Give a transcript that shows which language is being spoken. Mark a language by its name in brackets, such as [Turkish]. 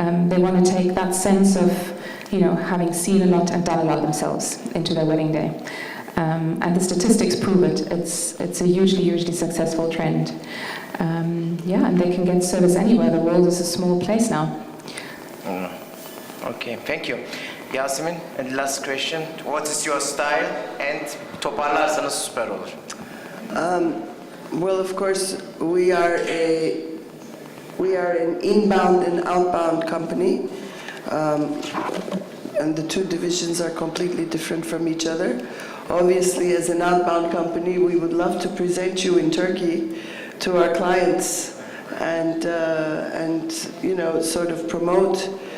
[English] They want to take that sense of, having seen a lot and done a lot themselves into their wedding day. And the statistics prove it. It's a hugely successful trend. And they can get service anywhere. The world is a small place now. Okay, thank you. Yasemin, and last question. What is your style? And [Turkish] toparlarsanız süper olur. [English] Well, of course, we are an inbound and outbound company, and the two divisions are completely different from each other. Obviously, as an outbound company, we would love to present you in Turkey to our clients and sort of promote.